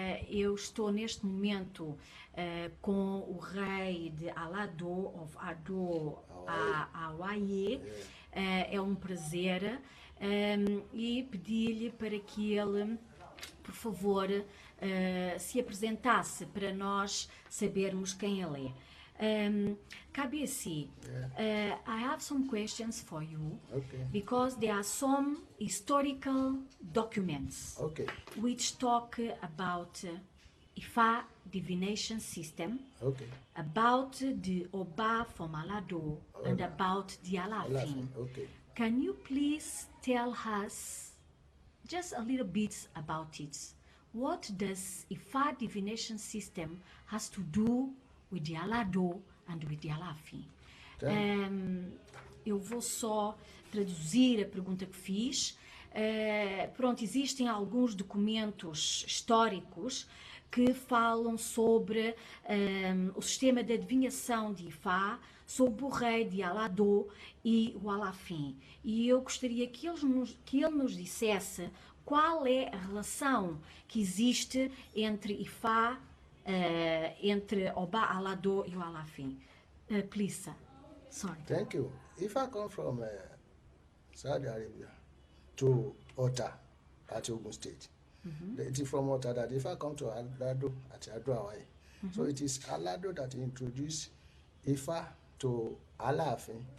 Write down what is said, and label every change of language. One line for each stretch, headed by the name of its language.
Portuguese: Eu estou neste momento com o rei de Alado of Ado Awaye. É um prazer e pedi-lhe para que ele, por favor, se apresentasse para nós sabermos quem ele é.
English: Kabiyesi, I have some questions for you, because there are some historical documents which talk about Ifa divination system, about the Oba from Alado, and about the Alafin. Can you please tell us just a little bit about it? What does Ifa divination system has to do with the Alado and with the Alafin?
Portuguese: Eu vou só traduzir a pergunta que fiz. Pronto, existem alguns documentos históricos que falam sobre o sistema de adivinhação de Ifá, sobre o rei de Alado e o Alafin. E eu gostaria que ele nos dissesse qual é a relação que existe entre Ifá, entre Oba Alado e o Alafin.
English: Please, sir. Sorry. Thank you. If I come from Saudi Arabia to Ota at Ogun State, it is from Ota that if I come to Alado at Ado Awaye, so it is Alado that introduced Ifa to Alafin.